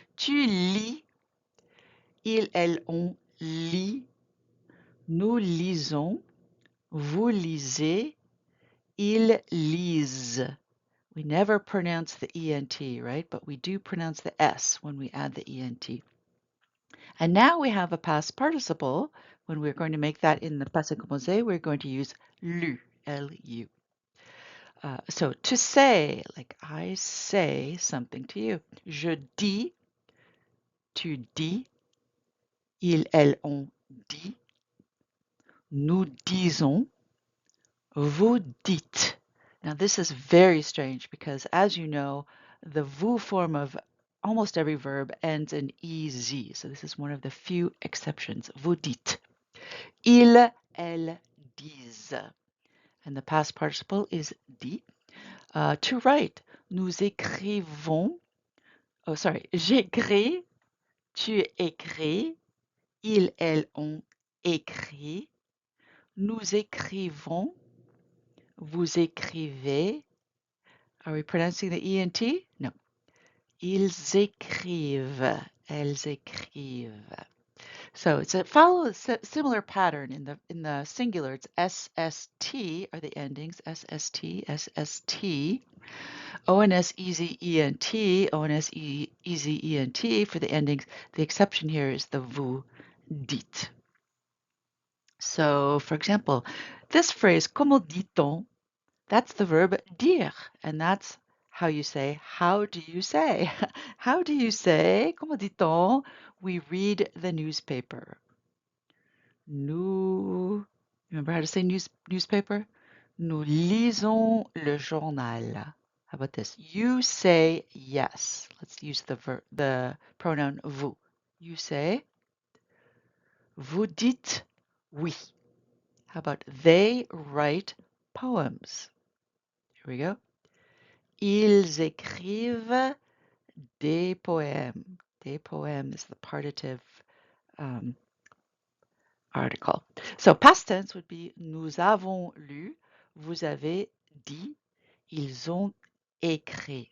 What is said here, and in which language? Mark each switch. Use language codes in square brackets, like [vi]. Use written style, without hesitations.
[fr] Tu lis, il, elle, on lit, nous lisons, vous lisez, ils lisent. [en] We never pronounce the ENT, right? But we do pronounce the S when we add the ENT. And now we have a past participle. When we're going to make that in the passé composé, we're going to use lu, L-U. So to say, like I say something to you. [fr] Je dis, tu dis, il, elle, on dit, nous disons, vous dites. [en] Now this is very strange because as you know, the vous form of almost every verb ends in EZ. So this is one of the few exceptions. [fr] Vous dites. Ils, elles disent. [en] And the past participle is dit. To write, [fr] nous écrivons. [en] Oh, sorry. [fr] J'écris, tu écris, ils, elles ont écrit. Nous écrivons, vous écrivez. [en] Are we pronouncing the ENT? No. [fr] Ils écrivent, elles écrivent. [en] So it's follows a similar pattern in the singular. It's SST are the endings, SST, SST, ONS, EZ, ENT, ONS, EZ, ENT for the endings. The exception here is the [fr] vous dites. [en] So, for example, this phrase, [fr] comment dit-on? [en] That's the verb dire, and that's how you say, how do you say? How do you say, [fr] comment dit-on? [en] We read the newspaper. Nous, remember how to say newspaper? [fr] Nous lisons le journal. [en] How about this? You say yes. Let's use the pronoun vous. You say, [fr] vous dites oui. [en] How about they write poems? Here we go. [fr] Ils écrivent des poèmes. [en] Des poèmes is the partitive article. So past tense would be [fr] nous avons lu, vous avez dit, ils ont écrit.